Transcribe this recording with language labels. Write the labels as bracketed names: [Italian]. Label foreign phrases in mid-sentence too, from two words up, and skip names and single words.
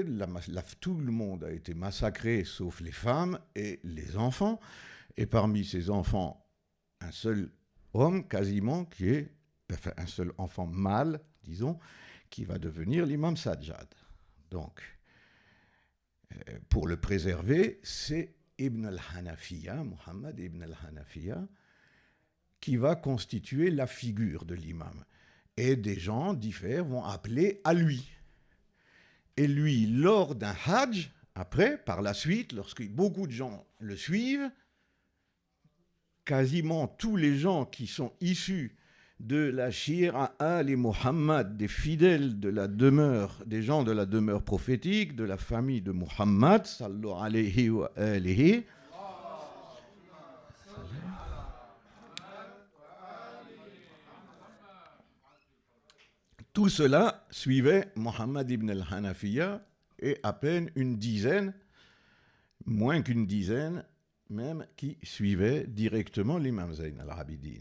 [French] Tout le monde a été massacré, sauf les femmes et les enfants. Et parmi ces enfants, un seul homme, quasiment, un seul enfant mâle, disons, qui va devenir l'imam Sajjad. Donc, pour le préserver, c'est Ibn al-Hanafiya, Mohammed ibn al-Hanafiya, qui va constituer la figure de l'imam. Et des gens divers vont appeler à lui. Et lui, lors d'un hajj, après, par la suite, lorsque beaucoup de gens le suivent, quasiment tous les gens qui sont issus de la Shira Ali Muhammad, des fidèles de la demeure, des gens de la demeure prophétique, de la famille de Muhammad, [Arabic] صلى الله عليه وآله, [French] tout cela suivait Mohammed ibn al-Hanafiya et à peine une dizaine, moins qu'une dizaine même, qui suivaient directement l'imam Zayn al-Abidin.